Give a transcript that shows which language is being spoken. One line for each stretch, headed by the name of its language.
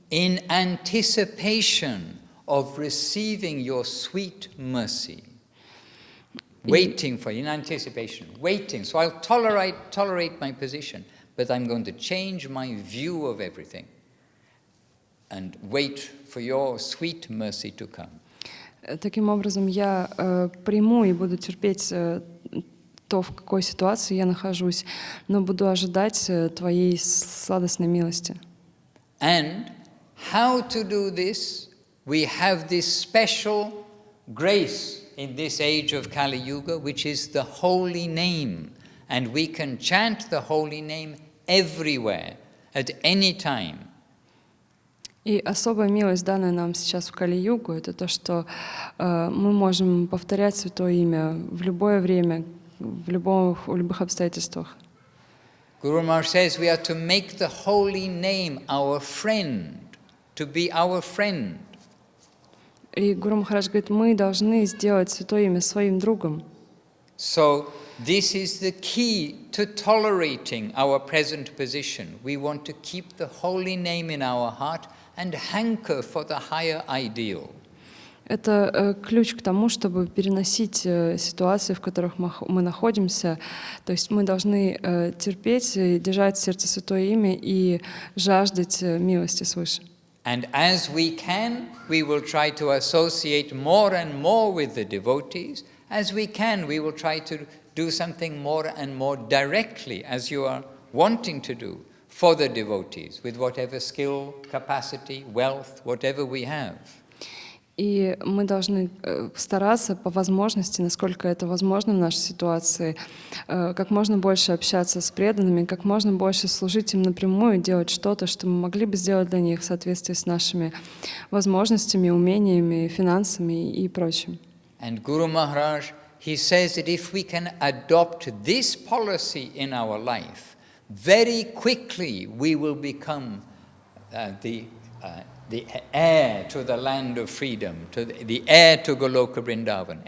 English: In anticipation of receiving your sweet mercy. Waiting for, in anticipation, waiting. So I'll tolerate my position, but I'm going to change my view of everything and wait for your sweet mercy to come.
Russian: Таким образом, я приму и буду терпеть то, в какой ситуации я нахожусь, но буду ожидать Твоей сладостной милости.
English: And how to do this? We have this special grace in this age of Kali Yuga, which is the holy name. And we can chant the holy name everywhere, at any time.
Russian: И особая милость, данная нам сейчас в Кали-югу, это то, что мы можем повторять Святое Имя в любое время, в любых обстоятельствах.
English: Guru Maharaj says we are to make the holy name our friend, to be our friend.
Russian: И Гуру Махарадж говорит, мы должны сделать Святое Имя своим другом.
English: So this is the key to tolerating our present position. We want to keep the holy name in our heart and hanker for the higher ideal.
Russian: Это ключ к тому, чтобы переносить ситуации, в которых мы находимся. То есть мы должны терпеть, держать в сердце Святое Имя и жаждать милости свыше.
English: And as we can, we will try to associate more and more with the devotees. As we can, we will try to do something more and more directly, as you are wanting to do, for the devotees, with whatever skill, capacity, wealth, whatever we have.
Russian: И мы должны стараться по возможности, насколько это возможно в нашей ситуации, как можно больше общаться с преданными, как можно больше служить им напрямую, делать что-то, что мы могли бы сделать для них в соответствии с нашими возможностями, умениями, финансами и прочим.
English: And Guru Maharaj, he says that if we can adopt this policy in our life, very quickly we will become the heir to the land of freedom, the heir to Goloka Vrindavan.